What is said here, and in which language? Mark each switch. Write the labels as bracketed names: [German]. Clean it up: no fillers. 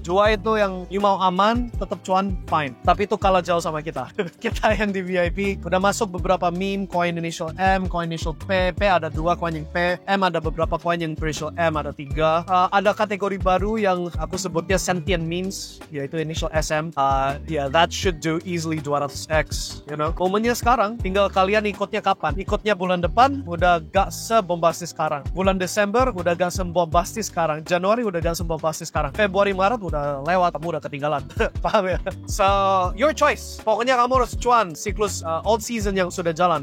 [Indonesian] Dua itu yang you mau aman, tetap cuan, fine. Tapi itu kalah jauh sama kita. Kita yang di VIP, udah masuk beberapa meme, coin initial M, coin initial P, P ada 2 coin yang P, M ada beberapa coin yang initial M, ada 3. Ada kategori baru yang aku sebutnya sentient memes, yaitu initial SM. [English] That should do easily 200x, you know. [Indonesian] Momennya sekarang, tinggal kalian ikutnya kapan. Ikutnya bulan depan, udah gak sebombastis sekarang. Bulan Desember udah gak sebombastis sekarang. Januari udah gak sebombastis sekarang. Februari, Maret udah lewat, kamu udah ketinggalan. Paham ya? [English] So, your choice. [Indonesian] Pokoknya kamu harus cuan siklus old season yang sudah jalan.